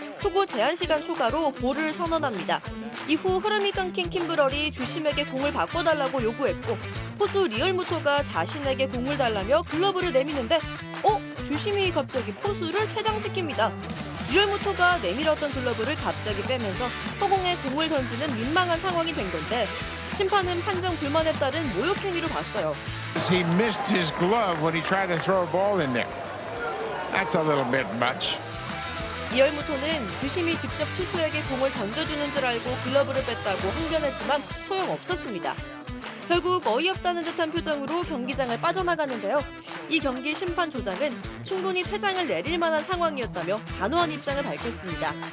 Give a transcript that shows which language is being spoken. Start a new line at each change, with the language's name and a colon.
Korean: 투구 제한 시간 초과로 볼을 선언합니다. 이후 흐름이 끊긴 킴브럴이 주심에게 공을 바꿔달라고 요구했고 포수 리얼무토가 자신에게 공을 달라며 글러브를 내미는데 주심이 갑자기 포수를 퇴장시킵니다. 리얼무토가 내밀었던 글러브를 갑자기 빼면서 허공에 공을 던지는 민망한 상황이 된 건데 심판은 판정 불만에 따른 모욕 행위로 봤어요.
English: He missed his glove when he tried to throw a ball in there. That's a little bit much.
Korean: 리얼무토는 주심이 직접 투수에게 공을 던져주는 줄 알고 글러브를 뺐다고 항변했지만 소용없었습니다. 결국 어이없다는 듯한 표정으로 경기장을 빠져나가는데요. 이 경기 심판 조장은 충분히 퇴장을 내릴 만한 상황이었다며 단호한 입장을 밝혔습니다.